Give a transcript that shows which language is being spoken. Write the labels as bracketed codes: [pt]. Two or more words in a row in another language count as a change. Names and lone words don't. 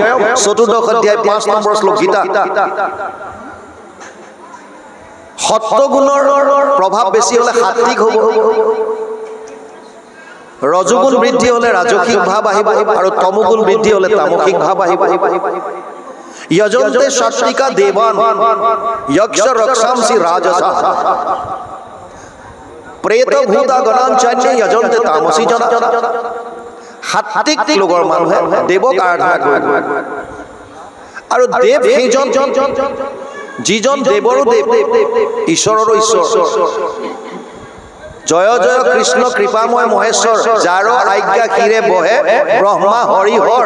[as] 14 অধ্যায় 5 নম্বৰ শ্লোক গীতা। সত্যগুণৰ প্ৰভাৱ বেছি হ'লে সাত্বিক হ'ব, ৰজগুণ বৃদ্ধি হ'লে ৰাজসিক ভাৱ আহিব, আৰু তমগুণ বৃদ্ধি হ'লে তামসিক ভাৱ আহিব। [sa] यजन्ते सात्विका देवान यक्ष रक्षांसि राजसा प्रेत भूता गणांचान्य यजन्ते तामसी जना। [as] সাত্বিক লোকৰ মানুহে দেৱক আৰাধনা কৰে, আৰু দেৱ সেইজন যিজন দেৱৰো দেৱ, ঈশ্বৰৰো ঈশ্বৰ। জয় জয় কৃষ্ণ কৃপাময় মহেশ্বৰ, যাৰ আজ্ঞা ক্ষীৰে বহে ব্ৰহ্মা হৰি হৰ।